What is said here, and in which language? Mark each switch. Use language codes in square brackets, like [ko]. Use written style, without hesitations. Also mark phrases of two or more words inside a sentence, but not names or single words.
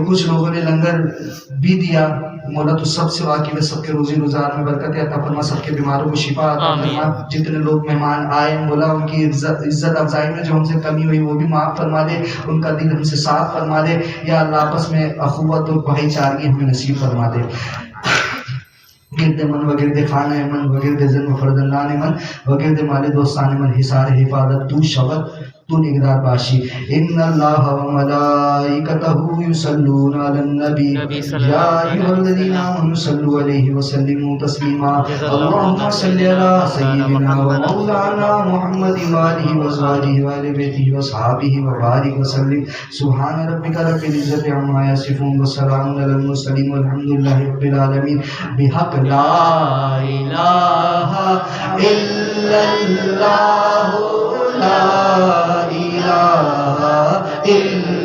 [ur] کچھ لوگوں نے لنگر بھی دیا مولا تو سب سے واقعی میں سب کے روزی روزگار میں برکت عطا فرما. سب کے بیماروں کو شفا عطا فرما. جتنے لوگ مہمان آئے مولا ان کی عزت افزائی میں جو ہم سے کمی ہوئی وہ بھی معاف فرما دے. ان کا دل ہم سے صاف فرما دے. یا اللہ آپس میں اخوت اور بھائی چارگی ہمیں نصیب فرما دے. [fa] گرد من وگرد خانہ من وگرد زن و فردندان من وگرد مال دوستان من حصار حفاظت تو شبت تو نگران باشی. [ar] ان اللہ و ملائکتہ یصلون علی النبی یا ایھا الذین آمنوا صلوا علیہ وسلموا تسلیما. اللہم صل علی سیدنا و مولانا محمد و آلہ و ازواجہ و آل بیتہ و اصحابہ و بارک وسلم. سبحان ربک رب العزۃ عما یصفون وسلام علی المرسلین والحمد للہ رب العالمین. بحق لا الہ الا اللہ لا الہ الا